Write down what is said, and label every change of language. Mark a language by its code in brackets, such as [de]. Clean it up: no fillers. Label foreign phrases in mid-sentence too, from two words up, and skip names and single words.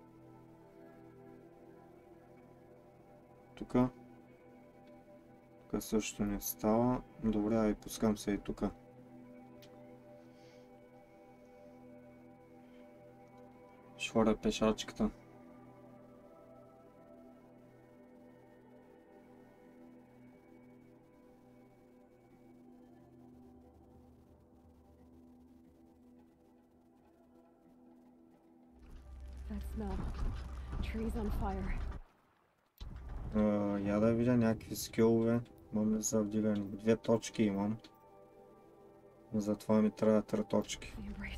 [bg] Тук. Тук също не става. Добре, ай пускам се и тук. Ще хвърля пешачката. [en] That smell. Trees on fire. [bg] Я да видя някакви скилове. Имам ли за вдигане? 2 точки имам. Затова ми трябва 3 точки. [en] The embrace.